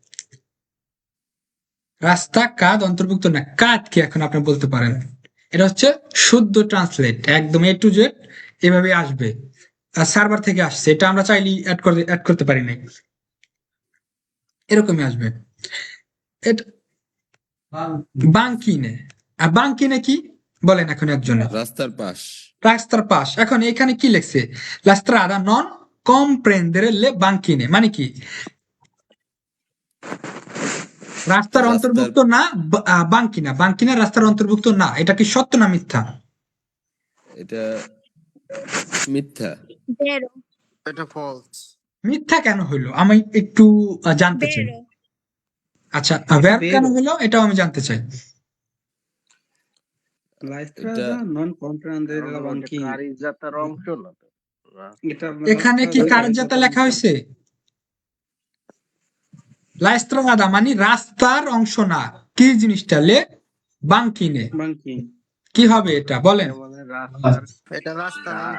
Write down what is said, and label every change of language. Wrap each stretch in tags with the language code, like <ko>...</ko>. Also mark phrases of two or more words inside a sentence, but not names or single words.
<bn>রাস্তা কাদ অন্তর্ভুক্ত না, কাদ কি এখন আপনি বলতে পারেন, এটা হচ্ছে শুদ্ধ ট্রান্সলেট, একদম</bn> <en>A to Z</en> <bn>এভাবে আসবে, সার্ভার থেকে আসছে, এটা আমরা চাইলেই অ্যাড করতে পারি নাই, এরকমই আসবে। এটা বাঙ্কিনে, আর বাঙ্কিনে কি বলেন এখন একজনে? রাস্তার পাশ। রাস্তার পাশ। এখন এখানে কি লেখছে,</bn> <it>la strada non comprendere le banchine,</it> <bn>মানে কি রাস্তার অন্তর্ভুক্ত না বাঙ্কিনা, বাঙ্কিনা রাস্তার অন্তর্ভুক্ত না, এটা কি সত্য না মিথ্যা? এটা মিথ্যা।</bn> <it>Vero.</it> <bn>এটা ফলস। মিথ্যা কেন হইলো আমি একটু জানতে চাই।</bn> <it>Vero.</it> <bn>আচ্ছা, ভ্যার কেন হলো এটাও আমি জানতে চাই।</bn> <it>La strada non comprendere la banchina,</it> <bn>কারিজাতার অংশ না তো। এটা এখানে কি কার্যতা লেখা হয়েছে?</bn> <it>la strada</it> <bn>মানে রাস্তার অংশ না, কি জিনিসটা?</bn> <it>le banchine, banchina,</it> <bn>কি হবে এটা বলেন? এটা রাস্তার অংশ।</bn>